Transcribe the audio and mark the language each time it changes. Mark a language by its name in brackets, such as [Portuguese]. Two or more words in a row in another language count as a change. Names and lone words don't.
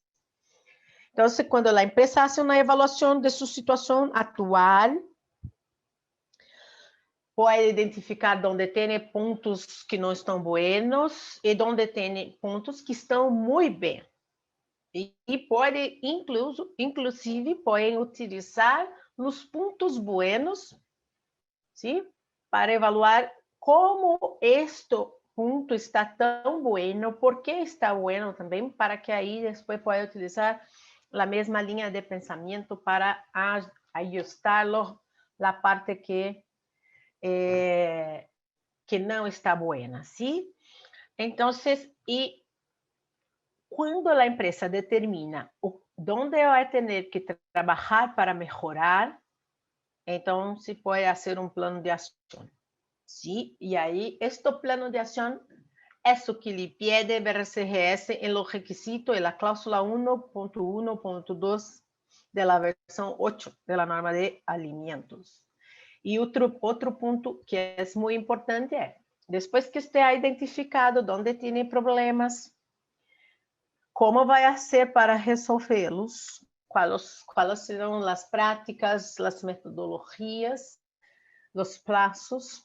[Portuguese] Então, quando a empresa faz uma avaliação de sua situação atual, pode identificar onde tem pontos que não estão buenos e onde tem pontos que estão muito bem. E pode, inclusive, pode utilizar os pontos buenos, ¿sí? Para evaluar como este ponto está tão bueno, por que está bueno também, para que aí depois pode utilizar a mesma linha de pensamento para ajustar-lo a parte que não está buena, ¿sí? Então, e quando a empresa determina onde vai ter que trabalhar para melhorar, então se pode fazer um plano de ação. [Spanish] ¿sí? Y ahí, este plano de acción es lo que le pide BRCGS en los requisitos de la cláusula 1.1.2 de la versión 8 de la norma de alimentos. Y otro punto que es muy importante es, después que usted ha identificado dónde tiene problemas, cómo va a hacer para resolverlos, cuáles serán las prácticas, las metodologías, los plazos.